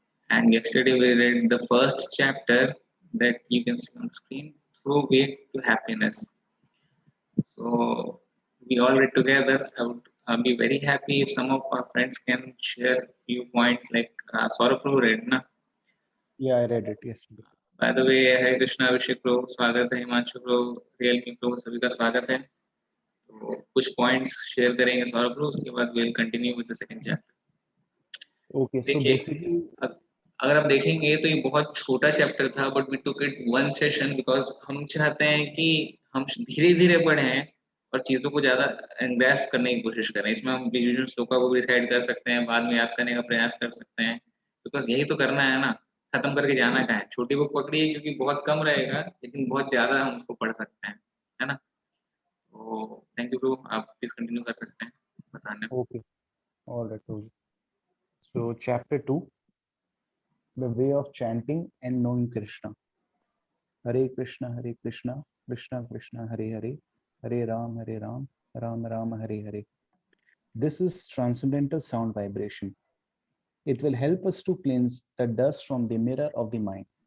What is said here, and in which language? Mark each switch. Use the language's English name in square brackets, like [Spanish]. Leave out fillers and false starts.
[English] And yesterday we read the first chapter that you can see on the screen, Through Way to Happiness. So we all read together. I would be very happy if some of our friends can share few points like Saurabh Prabhu read, na? Yeah, I read it yesterday. By the way, [Hindi] हरे कृष्णा अभिषेक प्रभु स्वागत है, हिमांशु प्रभु, Realme प्रभु, सभी का स्वागत है। तो कुछ points share करेंगे सौरभ प्रभु, उसके बाद [English] we'll continue with the second chapter. Okay, so [Hindi] देखिए, [English] basically, [Hindi] अगर आप देखेंगे तो ये बहुत छोटा चैप्टर था, [English] but we took it one session because [Hindi] हम चाहते हैं कि हम धीरे धीरे पढ़ें और चीजों को ज्यादा ग्रैस्प करने की कोशिश करें। इसमें हम बीच बीच में श्लोका को भी डिसाइड कर सकते हैं, बाद में याद करने का प्रयास कर सकते हैं, बिकॉज यही तो करना है ना, खत्म करके जाना कहाँ है। छोटी बुक पकड़िए क्योंकि बहुत कम रहेगा, लेकिन बहुत ज्यादा हम उसको पढ़ सकते हैं, है ना। तो [English] thank you bro, [Hindi] आप प्लीज कंटिन्यू कर सकते हैं बताने। [English] okay, all right, Prabhu. So chapter 2, the way of chanting and knowing Krishna. Hare Krishna, Krishna Krishna, Hare Hare, Hare Ram, Ram Ram, Hare Hare. This is transcendental sound vibration. It will help us to cleanse the dust from the mirror of the mind.